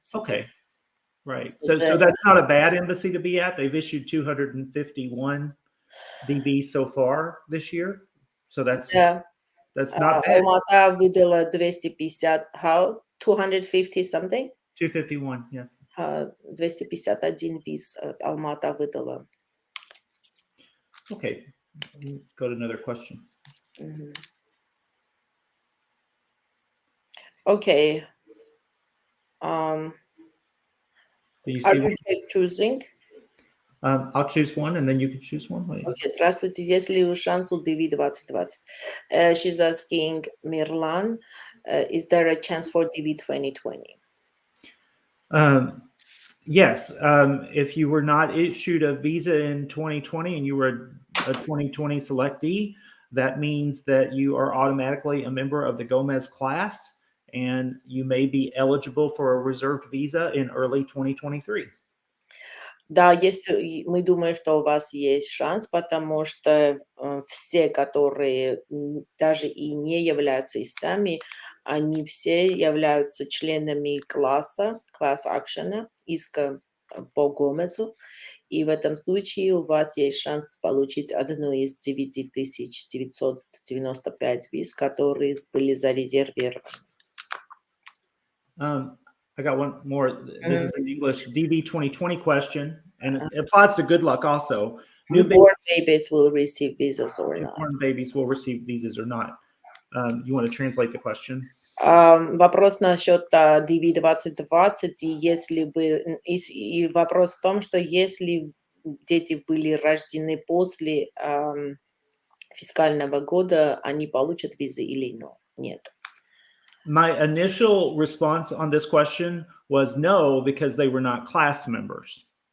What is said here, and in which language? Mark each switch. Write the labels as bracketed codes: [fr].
[en] Okay, right. So that's not a bad embassy to be at. They've issued 251 DV so far this year. So that's not bad. [ru] Almata выдала 250, [en] how 250 something? 251, yes. [ru] 251 виз Almata выдала. [en] Okay, go to another question. Okay. Do you Are see you choosing? I'll choose one, and then you can choose one. [ru] Okay, здравствуйте, есть ли шанс у DV 2020? [en] She's asking Mirlan, is there a chance for DV 2020? Yes, if you were not issued a visa in 2020 and you were a 2020 selectee, that means that you are automatically a member of the Gomez class, and you may be eligible for a reserved visa in early 2023. [ru] Да, если мы думаем, что у вас есть шанс, потому что все, которые даже и не являются истцами, они все являются членами класса, класс-акшена, иска по Гомезу, и в этом случае у вас есть шанс получить одну из 9995 виз, которые были зарезервированы. [en] I got one more. This is in English. DV 2020 question, and it applies to good luck also. Newborn babies will receive visas or not. Newborn babies will receive visas or not. You want to translate the question? [ru] Вопрос насчет DV 2020, если бы, и вопрос в том, что если дети были рождены после фискального года, они получат визы или нет? [en] My initial response on this question was no, because they were not class members.